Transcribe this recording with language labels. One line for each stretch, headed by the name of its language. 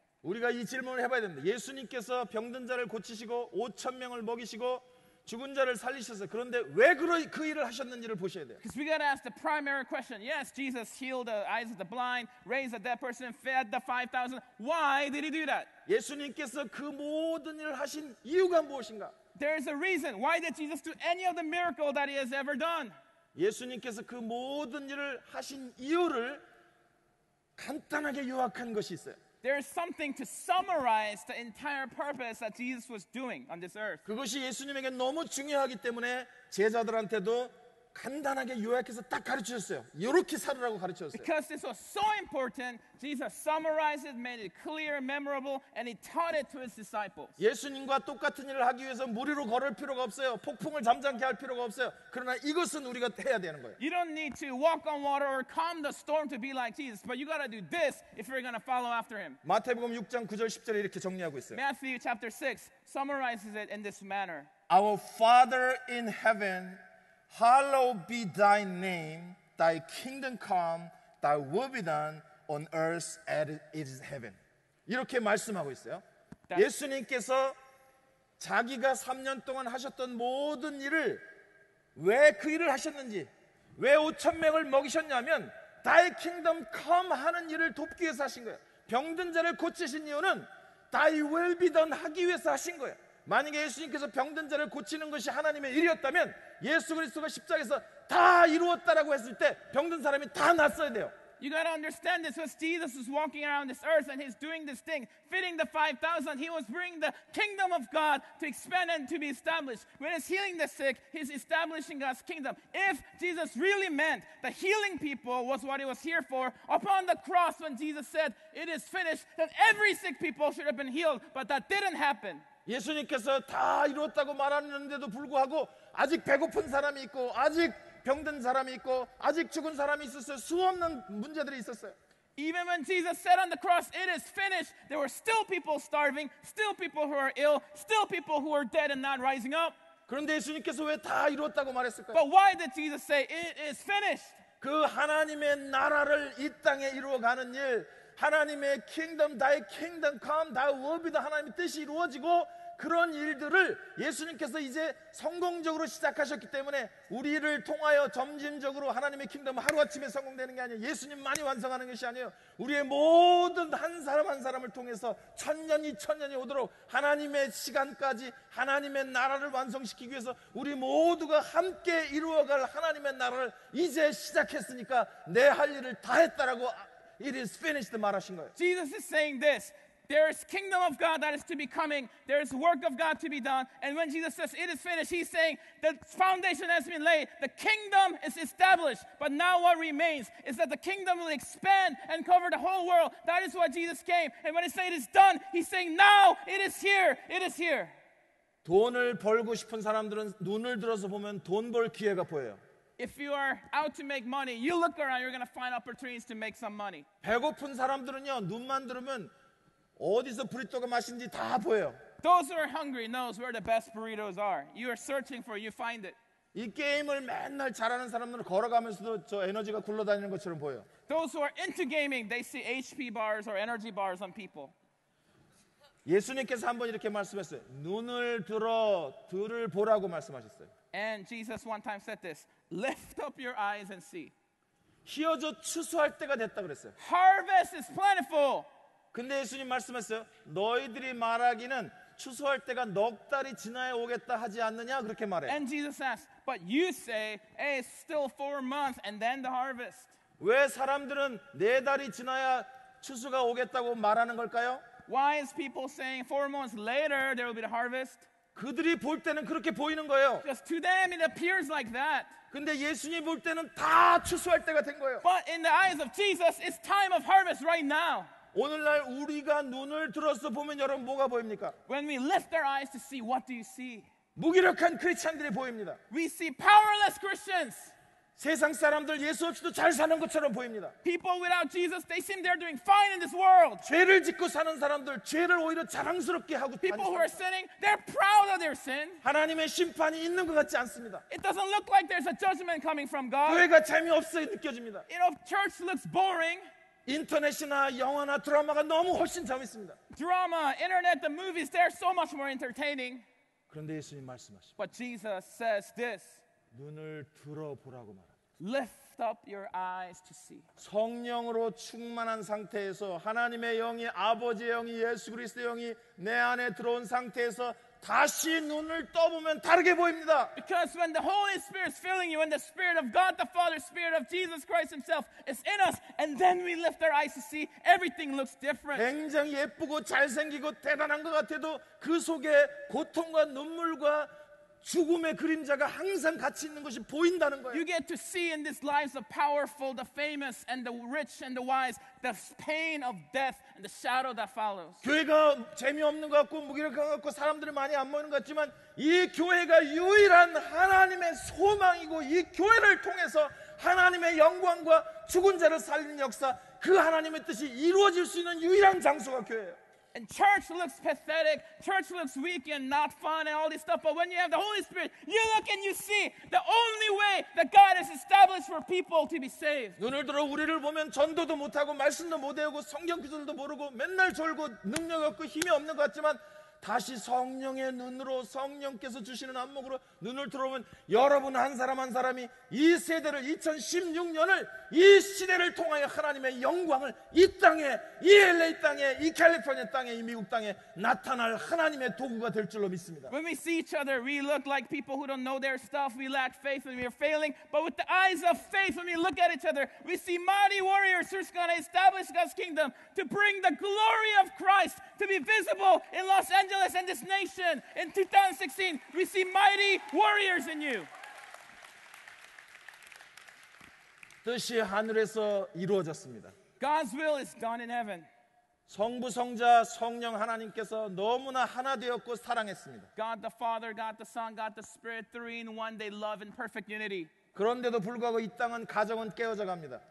Korean: 우리가 이 질문을 해봐야 됩니다. 예수님께서 병든 자를 고치시고 5,000명을 먹이시고 죽은 자를 살리셔서 그런데 왜 그 일을 하셨는지를 보셔야 돼요.
English: Because we got to ask the primary question. Yes, Jesus healed the eyes of the blind, raised a dead person, fed the 5,000. Why did he do that?
Korean: 예수님께서 그 모든 일을 하신 이유가 무엇인가?
English: There is a reason. Why did Jesus do any of the miracle that he has ever done?
Korean: 예수님께서 그 모든 일을 하신 이유를 간단하게 요약한 것이 있어요.
English: There is something to summarize the entire purpose that Jesus was doing on this earth.
Korean: 그것이 예수님에게 너무 중요하기 때문에 제자들한테도 간단하게 요약해서 딱 가르치셨어요. 이렇게 살으라고 가르치셨어요.
English: Because this was so important, Jesus summarized it, made it clear, memorable, and he taught it to his disciples.
Korean: 예수님과 똑같은 일을 하기 위해서 무리로 걸을 필요가 없어요. 폭풍을 잠잠케 할 필요가 없어요. 그러나 이것은 우리가 해야 되는 거예요.
English: You don't need to walk on water or calm the storm to be like Jesus, but you got to do this if you're going to follow after him.
Korean: 마태복음 6장 9절 10절에 이렇게 정리하고 있어요.
English: Matthew chapter 6 summarizes it in this manner. Our Father in heaven, hallowed be thy name, thy kingdom come, thy will be done on earth as it is heaven.
Korean: 이렇게 말씀하고 있어요. 예수님께서 자기가 3년 동안 하셨던 모든 일을 왜 그 일을 하셨는지, 왜 5,000명을 먹이셨냐면
English: thy kingdom come
Korean: 하는 일을 돕기 위해서 하신 거예요. 병든 자를 고치신 이유는
English: thy will be done
Korean: 하기 위해서 하신 거예요. 만약에 예수님께서 병든 자를 고치는 것이 하나님의 일이었다면 예수 그리스도가 십자가에서 다 이루었다라고 했을 때 병든 사람이 다 낫어야 돼요.
English: You got to understand this. As Jesus was walking around this earth and he's doing this thing, feeding the 5,000, he was bringing the kingdom of God to expand and to be established. When he's healing the sick, he's establishing God's kingdom. If Jesus really meant that healing people was what he was here for, upon the cross when Jesus said, "It is finished," then every sick people should have been healed, but that didn't happen.
Korean: 예수님께서 다 이루었다고 말하는데도 불구하고 아직 배고픈 사람이 있고 아직 병든 사람이 있고 아직 죽은 사람이 있었어요. 수없는 문제들이 있었어요.
English: Even when Jesus said on the cross, "It is finished," there were still people starving, still people who are ill, still people who are dead and not rising up.
Korean: 그런데 예수님께서 왜 다 이루었다고 말했을까요?
English: But why did Jesus say, "It is finished"?
Korean: 그 하나님의 나라를 이 땅에 이루어가는 일, 하나님의 킹덤,
English: thy kingdom come, thy will be done,
Korean: 하나님의 뜻이 이루어지고 그런 일들을 예수님께서 이제 성공적으로 시작하셨기 때문에 우리를 통하여 점진적으로 하나님의 킹덤은 하루아침에 성공되는 게 아니에요. 예수님만이 완성하는 것이 아니에요. 우리의 모든 한 사람 한 사람을 통해서 천년이 천년이 오도록 하나님의 시간까지 하나님의 나라를 완성시키기 위해서 우리 모두가 함께 이루어갈 하나님의 나라를 이제 시작했으니까 내 할 일을 다 했다라고
English: It is finished
Korean: 말하신 거예요.
English: Jesus is saying this. There is kingdom of God that is to be coming. There is work of God to be done. And when Jesus says it is finished, he's saying the foundation has been laid. The kingdom is established. But now what remains is that the kingdom will expand and cover the whole world. That is why Jesus came. And when he said it is done, he's saying now it is here. It is here.
Korean: 돈을 벌고 싶은 사람들은 눈을 들어서 보면 돈 벌 기회가 보여요.
English: If you are out to make money, you look around, you're going to find opportunities to make some money.
Korean: 배고픈 사람들은요, 눈만 들으면 어디서 브리또가 맛있는지 다 보여요.
English: Those who are hungry knows where the best burritos are. You are searching for it, you find it.
Korean: 이 게임을 맨날 잘하는 사람들은 걸어가면서도 저 에너지가 굴러다니는 것처럼 보여요.
English: Those who are into gaming, they see HP bars or energy bars on people.
Korean: 예수님께서 한번 이렇게 말씀했어요. 눈을 들어 들을 보라고 말씀하셨어요.
English: And Jesus one time said this, lift up your eyes and see.
Korean: 희어져 추수할 때가 됐다 그랬어요.
English: Harvest is plentiful.
Korean: 근데 예수님 말씀했어요. 너희들이 말하기는 추수할 때가 넉 달이 지나야 오겠다 하지 않느냐 그렇게 말해요.
English: And Jesus asked, but you say, hey, it's still 4 months and then the harvest.
Korean: 왜 사람들은 4달이 지나야 추수가 오겠다고 말하는 걸까요?
English: Why is people saying 4 months later there will be the harvest?
Korean: 그들이 볼 때는 그렇게 보이는 거예요.
English: Because to them it appears like that.
Korean: 근데 예수님 볼 때는 다 추수할 때가 된 거예요.
English: But in the eyes of Jesus, it's time of harvest right now.
Korean: 오늘날 우리가 눈을 들어서 보면 여러분 뭐가 보입니까?
English: When we lift our eyes to see, what do you see?
Korean: 무기력한 크리스찬들이 보입니다.
English: We see powerless Christians.
Korean: 세상 사람들 예수 없이도 잘 사는 것처럼 보입니다.
English: People without Jesus, they seem they're doing fine in this world.
Korean: 죄를 짓고 사는 사람들 죄를 오히려 자랑스럽게 하고
English: People who are
Korean: 다니십니다.
English: sinning, they're proud of their sin.
Korean: 하나님의 심판이 있는 것 같지 않습니다.
English: It doesn't look like there's a judgment coming from God.
Korean: 교회가 재미없어 느껴집니다.
English: You know, church looks boring.
Korean: 인터넷이나 영화나 드라마가 너무 훨씬 재밌습니다.
English: Drama, internet, the movies, they're so much more entertaining.
Korean: 그런데 예수님 말씀하십니다.
English: But Jesus says this,
Korean: 눈을 들어보라고 말합니다.
English: lift up your eyes to see.
Korean: 성령으로 충만한 상태에서 하나님의 영이 아버지의 영이 예수 그리스도의 영이 내 안에 들어온 상태에서 다시 눈을 떠보면 다르게 보입니다.
English: Because when the Holy Spirit is filling you, when the Spirit of God the Father, Spirit of Jesus Christ Himself is in us, and then we lift our eyes to see, everything looks different.
Korean: 굉장히 예쁘고 잘생기고 대단한 것 같아도 그 속에 고통과 눈물과 죽음의 그림자가 항상 같이 있는 것이 보인다는 거예요.
English: You get to see in these lives of powerful, the famous, and the rich and the wise, the pain of death and the shadow that follows.
Korean: 교회가 재미없는 것 같고 무기력한 것 같고 사람들이 많이 안 모이는 것 같지만 이 교회가 유일한 하나님의 소망이고 이 교회를 통해서 하나님의 영광과 죽은 자를 살리는 역사, 그 하나님의 뜻이 이루어질 수 있는 유일한 장소가 교회예요.
English: And church looks pathetic, church looks weak and not fun and all this stuff, but when you have the Holy Spirit, you look and you see the only way that God has established for people to be saved.
Korean: 눈을 들어 우리를 보면 전도도 못하고 말씀도 못 외우고 성경 구절도 모르고 맨날 졸고 능력 없고 힘이 없는 것 같지만 다시 성령의 눈으로 성령께서 주시는 안목으로 눈을 들어보면 여러분 한 사람 한 사람이 이 세대를 2016년을 이 시대를 통하여 하나님의 영광을 이 땅에 이 LA 땅에 이 캘리포니아 땅에 이 미국 땅에 나타날 하나님의 도구가 될 줄로 믿습니다.
English: When we see each other, we look like people who don't know their stuff. We lack faith and we are failing. But with the eyes of faith, when we look at each other, we see mighty warriors who's going to establish God's kingdom to bring the glory of Christ to be visible in Los Angeles and this nation. In 2016, we see mighty warriors in you.
Korean: 뜻이 하늘에서 이루어졌습니다.
English: God's will is done in heaven.
Korean: 성부, 성자, 성령 하나님께서 너무나 하나 되었고 사랑했습니다.
English: God the Father, God the Son, God the Spirit, three in one, they love in perfect unity.
Korean: 그런데도 불구하고 이 땅은 가정은 깨어져 갑니다.